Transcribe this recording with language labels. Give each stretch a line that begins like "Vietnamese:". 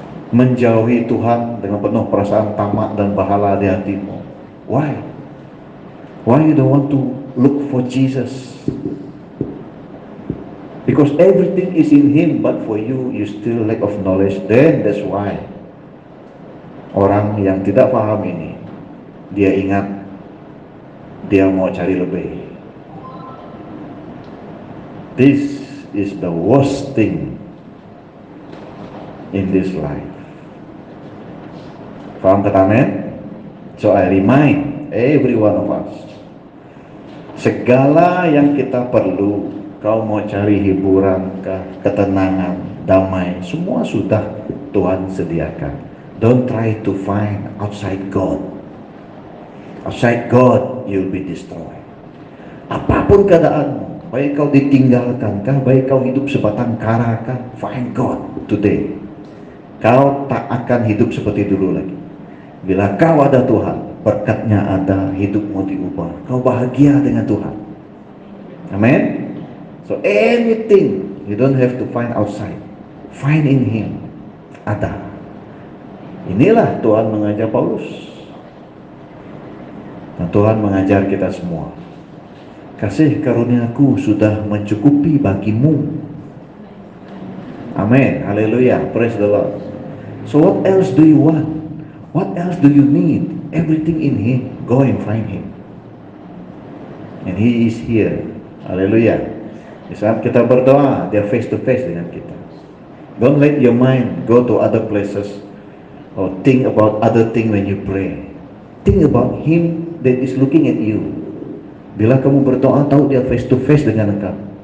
Malay: Menjauhi Tuhan dengan penuh perasaan tamak dan bahala di hatimu.
English: Why? Why you don't want to look for Jesus? Because everything is in Him, but for you, you still lack of knowledge. Then that's why
Malay: orang yang tidak paham ini, dia ingat, dia mau cari lebih.
English: This is the worst thing in this life.
Malay: Faham kata amin?
English: So I remind every one of us,
Malay: segala yang kita perlu, kau mau cari hiburan, ketenangan, damai, semua sudah Tuhan sediakan.
English: Don't try to find outside God. Outside God, you'll be destroyed.
Malay: Apapun keadaanmu, baik kau ditinggalkan kah, baik kau hidup sebatang kara kah,
English: find God today.
Malay: Kau tak akan hidup seperti dulu lagi. Bila kau ada Tuhan, berkatnya ada, hidupmu diubah. Kau bahagia dengan Tuhan. Amin.
English: So anything you don't have to find outside, find in Him.
Malay: Ada. Inilah Tuhan mengajar Paulus. Dan Tuhan mengajar kita semua. Kasih karuniaku sudah mencukupi bagimu.
English: Amin. Haleluya. Praise the Lord. So what else do you want? What else do you need? Everything in Him. Go and find Him. And He is here.
Malay: Haleluya. Di saat kita berdoa, dia
English: face to face
Malay: dengan kita.
English: Don't let your mind go to other places or think about other thing when you pray. Think about Him that is looking at you.
Malay: Bila kamu berdoa, tahu dia
English: face to face
Malay: dengan engkau.